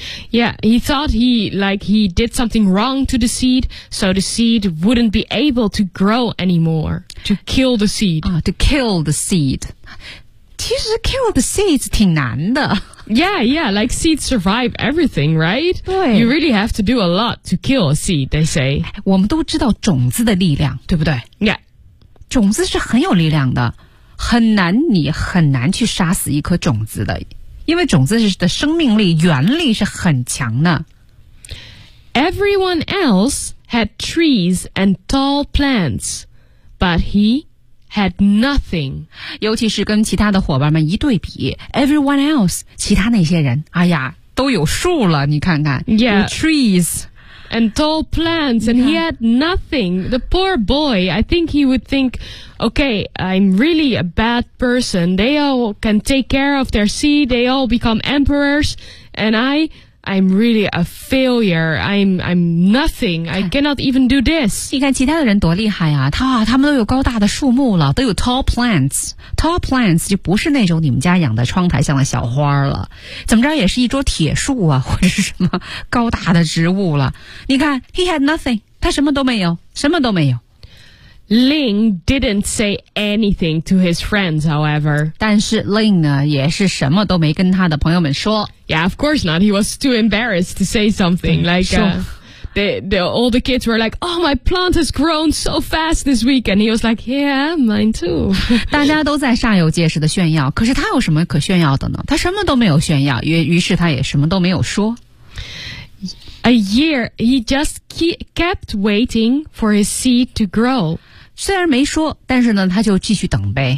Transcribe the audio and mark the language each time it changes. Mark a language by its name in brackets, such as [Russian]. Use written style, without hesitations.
[English] Yeah, he thought he did something wrong to the seed, so the seed wouldn't be able to grow anymore. To kill the seed. To kill the seed. [Chinese] 其实 [English] kill the seeds [Chinese] 挺难的。 [English] Yeah, yeah, like seeds survive everything, right? [Chinese] 对。 [English] You really have to do a lot to kill a seed, they say. [Chinese] 我们都知道种子的力量，对不对？ [English] Yeah. [Chinese] 种子是很有力量的，很难，你很难去杀死一颗种子的。因为种子的生命力原力是很强的。 [English] Everyone else had trees and tall plants, but he had nothing. [Chinese] 尤其是跟其他的伙伴们一对比 ， [English] Everyone else， [Chinese] 其他那些人，哎呀，都有树了，你看看 [English] ，Yeah, trees and tall plants, and he had nothing. The poor boy. I think he would think. Okay, I'm really a bad person. They all can take care of their seed. They all become emperors. And I'm really a failure. I'm nothing. I cannot even do this. [Chinese] 你看其他的人多厉害啊，他们都有高大的树木了，都有 [English] tall plants. Tall plants [Chinese] 就不是那种你们家养在窗台上的小花了。怎么着也是一桌铁树啊，或者是什么高大的植物了。你看 [English] ,he had nothing. [Chinese] 他什么都没有，什么都没有。 [English] Ling didn't say anything to his friends, however. [Chinese] 但是 Ling 呢，也是什么都没跟他的朋友们说。 [English] Yeah, of course not. He was too embarrassed to say something. Like, all the kids were like, oh, my plant has grown so fast this week. And he was like, yeah, mine too. [Chinese] 大家都在煞有介事的炫耀，可是他有什么可炫耀的呢？他什么都没有炫耀，于是他也什么都没有说。 [English] A year, he just kept waiting for his seed to grow. [Chinese] 虽然没说，但是呢，他就继续等呗。